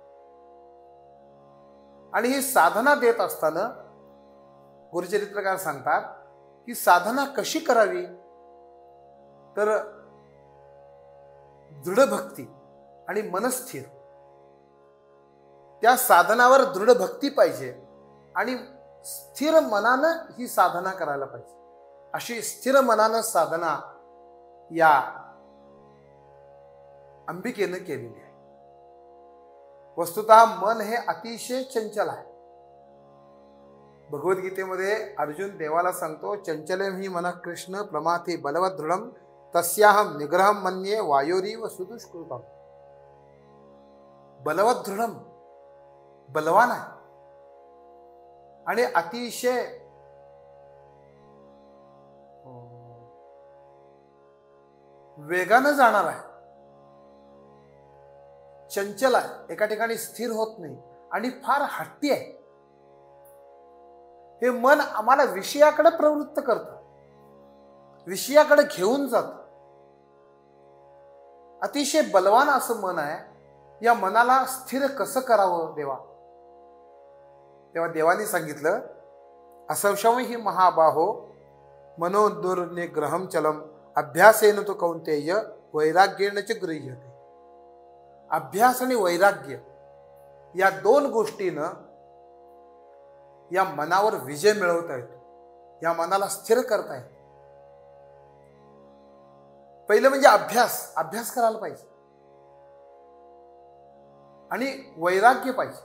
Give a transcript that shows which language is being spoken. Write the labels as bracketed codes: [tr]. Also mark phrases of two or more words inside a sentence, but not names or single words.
[mr] आणि ही साधना देत असताना गुरुचरित्रकार सांगतात की साधना कशी करावी, तर दृढ भक्ती आणि मनस्थिर, त्या साधनावर दृढ भक्ती पाहिजे आणि स्थिर मनानं ही साधना करायला पाहिजे। अशी स्थिर मनानं साधना या अंबिकेनं केलेली आहे। वस्तुतः मन हे अतिशय चंचल आहे। भगवद्गीतेमध्ये अर्जुन देवाला सांगतो, [sa] चंचलम ही मन कृष्ण प्रमाथे बलवत दृढम तस्याहम निग्रहम मन्ये वायोरीव सुदुष्कृतम। बलवत दृढम, [mr] बलवान आहे आणि अतिशय वेगानं जाणार आहे, चंचल आहे, एका ठिकाणी स्थिर होत नाही आणि फार हट्टी आहे। हे मन आम्हाला विषयाकडे प्रवृत्त करतं, विषयाकडे घेऊन जातं। अतिशय बलवान असं मन आहे। या मनाला स्थिर कसं करावं देवा? तेव्हा देवानी सांगितलं, [sa] असंशम ही महाबाहो मनोदुर्निग्रहम चलम अभ्यासेन तो कौंतेय वैराग्येन च गृह्यते। [mr] अभ्यास आणि वैराग्य या दोन गोष्टीनं या मनावर विजय मिळवता येतो, या मनाला स्थिर करता येतो। पहिलं म्हणजे अभ्यास करायला पाहिजे आणि वैराग्य पाहिजे।